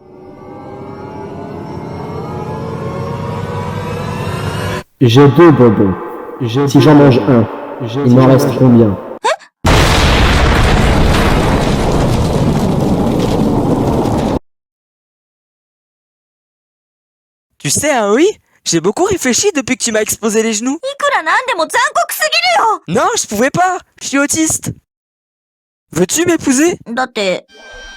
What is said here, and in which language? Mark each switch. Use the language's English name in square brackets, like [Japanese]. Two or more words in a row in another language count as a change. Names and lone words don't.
[French] J'ai deux bonbons. Si j'en mange un, il m'en reste combien? Tu sais, hein, oui, j'ai beaucoup réfléchi depuis que tu m'as exposé les genoux. [Japanese] いくらなんでも残酷すぎるよ。 [French] Non, je pouvais pas, je suis autiste. Veux-tu m'épouser? [Japanese] だって、